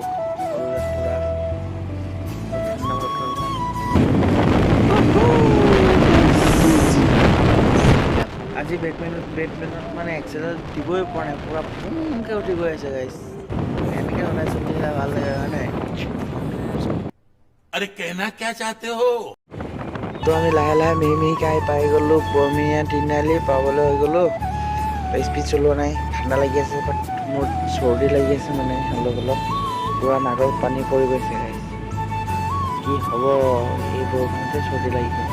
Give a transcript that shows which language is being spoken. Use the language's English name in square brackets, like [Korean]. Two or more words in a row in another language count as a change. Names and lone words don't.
[Assamese] ৰোজাত পুৰা ঠাণ্ডা বতৰ। আজি বেডমিণ্টনত মানে এক্সেলত দিবই পৰা নাই, পুৰা ফুংকৈ উঠি গৈ আছে গাইছ। এনেকৈ ওলাইছোঁ বুলিলে ভাল লাগে হয় নাই? [Hindi] अरे कहना क्या चाहते हो? [Assamese] তো আমি লাহে লাহে মিহিমিহিকৈ আহি পাই গ'লোঁ বৰমীয়া তিনিআলি পাবলৈ হৈ গ'লোঁ। স্পীড চলোৱা নাই, ঠাণ্ডা লাগি আছে, বাট মোৰ চৰ্দি লাগি আছে মানে অলপ পুৰা নাকৰ পানী পৰি গৈছে গাইছ। কি হ'ব, এই বৰষুণতে চৰ্দি লাগি গৈছে।